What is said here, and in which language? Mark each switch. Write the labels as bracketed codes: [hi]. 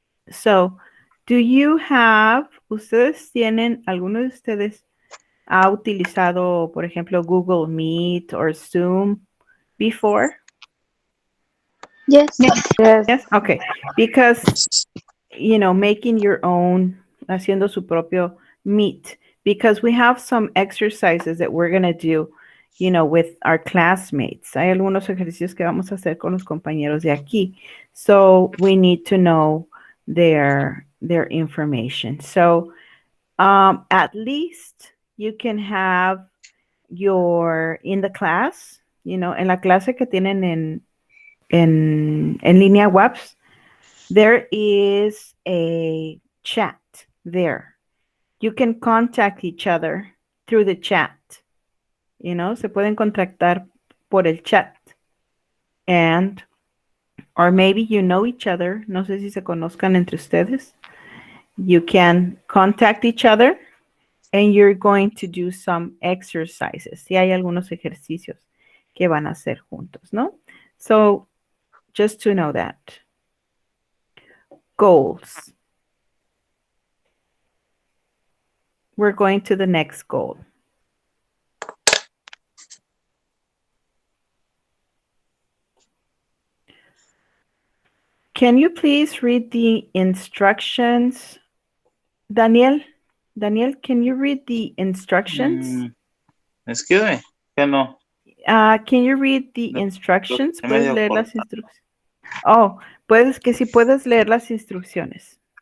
[en] So, do you have, [es] ustedes tienen, alguno de ustedes ha utilizado, por ejemplo, Google Meet [en] or Zoom before? Yes. Yes. Yes, okay. Because, making your own, [es] haciendo su propio meet, [en] because we have some exercises that we're going to do, with our classmates. [es] Hay algunos ejercicios que vamos a hacer con los compañeros de aquí. [en] So we need to know their information. So at least you can have in the class, [es] en la clase que tienen en línea webs, [en] there is a chat there. You can contact each other through the chat. [es] Se pueden contactar por el chat. [en] Or maybe you know each other. [es] No sé si se conozcan entre ustedes. [en] You can contact each other and you're going to do some exercises. [es] Y hay algunos ejercicios que van a hacer juntos, ¿no? [en] So, just to know that. Goals. We're going to the next goal. Can you please read the instructions? Daniel, can you read the instructions? Excuse me. [es] Que no. [en] Can you read the instructions? [es] ¿Puedes leer las instrucciones? Oh, si puedes leer las instrucciones.